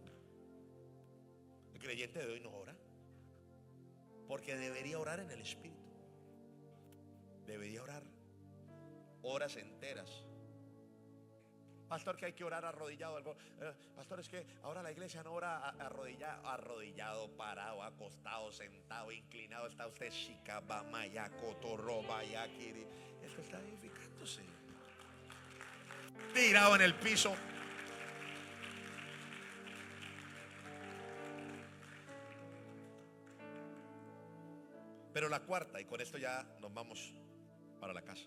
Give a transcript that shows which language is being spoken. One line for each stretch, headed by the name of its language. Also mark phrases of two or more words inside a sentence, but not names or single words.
Spanish: El creyente de hoy no ora, porque debería orar en el Espíritu. Debería orar horas enteras. Pastor, que hay que orar arrodillado. Pastor, es que ahora la iglesia no ora arrodillado, parado, acostado, sentado, inclinado. Está usted shikaba, mayako, toroba, yakiri. Esto está edificándose. Tirado en el piso. Pero la cuarta, y con esto ya nos vamos para la casa.